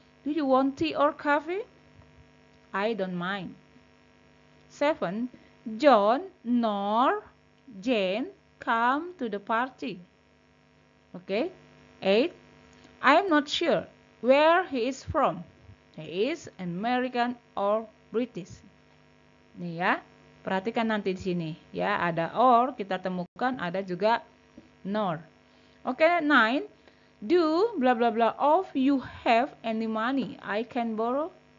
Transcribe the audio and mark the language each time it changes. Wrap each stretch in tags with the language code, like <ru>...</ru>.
<en>Do you want tea or coffee? I don't mind. 7. John nor Jane come to the party. Okay. 8. I'm not sure where he is from. He is American or British.</en> <id>Nih ya. Perhatikan nanti di sini ya, ada or kita temukan, ada juga nor. Oke, 9.</id> <en>Do blah blah blah of you have any money I can borrow?</en>